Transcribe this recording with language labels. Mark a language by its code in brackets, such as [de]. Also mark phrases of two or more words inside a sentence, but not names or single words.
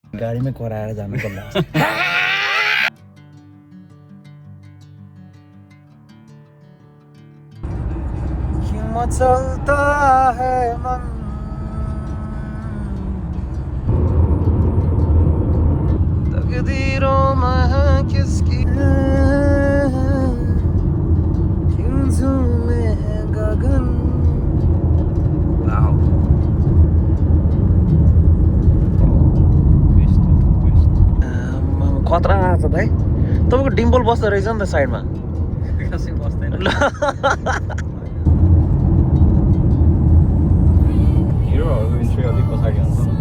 [ne] गाडीमै कराएर जानु पर्ला [hi] क्यों चलता है मन तकदीरों में है किसकी क्यों झूमे है गगन [ne] वाओ खतरा छ भाइ तपाईँको डिम्पल बस्दो रहेछ नि त साइडमा कसै बस्दैन हिरोहरूको इन्ट्री अलिक पछाडि हुन्छ